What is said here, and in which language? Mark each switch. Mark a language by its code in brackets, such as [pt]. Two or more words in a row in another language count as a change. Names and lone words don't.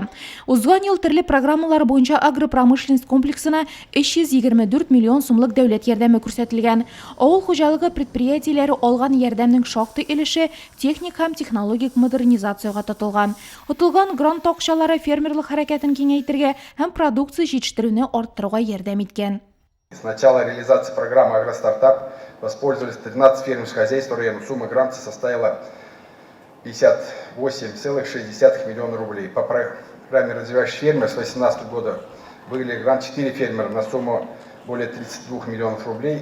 [tt] Узган ел төрле программалар буенча агропромышленность комплексына 324 миллион сумлык дәүләт ярдәме күрсәтелгән. Авыл хуҗалыгы предприятиеләре алган ярдәмнең шактый өлеше техник һәм технологик модернизациягә тотылган. Отылган грант акчалары фермерлык хәрәкәтен киңәйтергә һәм продукция җитештерүне арттыруга ярдәм иткән. [ru] С начала реализации программы «Агростартап» воспользовались 13 фермерских хозяйств района. Сумма гранта составила 58,6 миллиона рублей. По программе «Развивающий фермер» с 2018 года выиграли грант 4 фермера на сумму более 32 миллионов рублей.